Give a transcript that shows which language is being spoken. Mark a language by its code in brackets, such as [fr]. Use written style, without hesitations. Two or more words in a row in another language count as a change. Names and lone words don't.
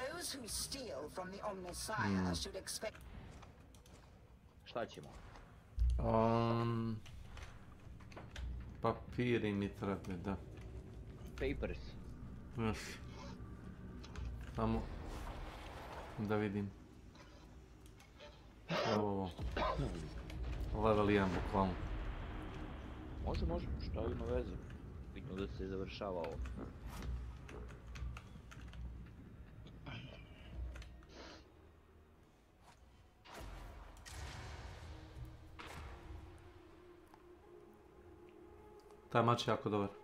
[en] Those who steal from the Omnissiah should expect... [sr] Šta ćemo? Papiri mi treba, da. [en] Papers. Yes. [sr] Samo da vidim. Evo ovo. Level 1 bukvalno. Može, šta ima veze? Bitno da se završava ovo. Taj mač je jako dobar.